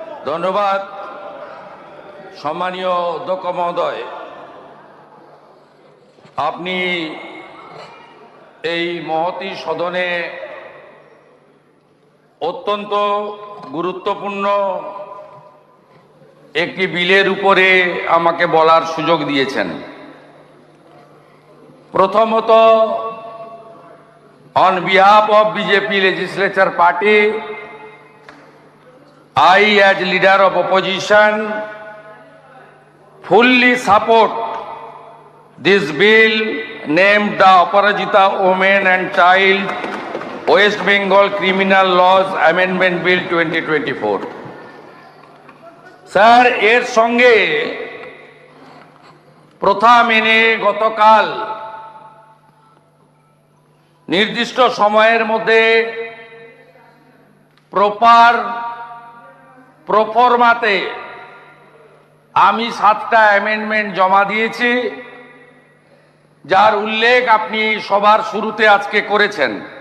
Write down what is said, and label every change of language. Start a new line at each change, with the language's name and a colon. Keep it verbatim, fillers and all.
Bangla: ধন্যবাদ সম্মানীয় অধ্যক্ষ মহোদয়, আপনি এই মহতী সদনে অত্যন্ত গুরুত্বপূর্ণ একটি বিলের উপরে আমাকে বলার সুযোগ দিয়েছেন। প্রথমত,
English: On behalf of BJP legislature party, I as leader of opposition fully support this bill named the Aparajita Women and Child West Bengal Criminal Laws Amendment Bill twenty twenty-four.
Bangla: Sir, এর সঙ্গে প্রথা মেনে গতকাল নির্দিষ্ট সময়ের মধ্যে প্রপার প্রফরমাতে আমি সাতটা অ্যামেন্ডমেন্ট জমা দিয়েছি, যার উল্লেখ আপনি সবার শুরুতে আজকে করেছেন।